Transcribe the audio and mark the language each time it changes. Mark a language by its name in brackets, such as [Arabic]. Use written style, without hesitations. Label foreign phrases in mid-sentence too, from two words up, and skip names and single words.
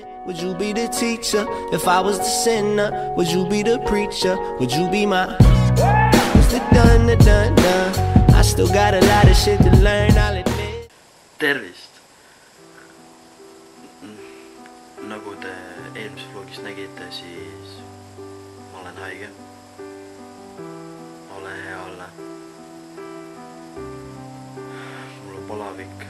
[English] Would you be the teacher if I was the sinner? Would you be the preacher? Would you be my What's the done? I still got a lot of shit to learn, I'll admit. [Estonian] Tervist! Nagu te eelmises vlogis nägite, siis ma olen haige. Ole hea olla. Mul on palavik.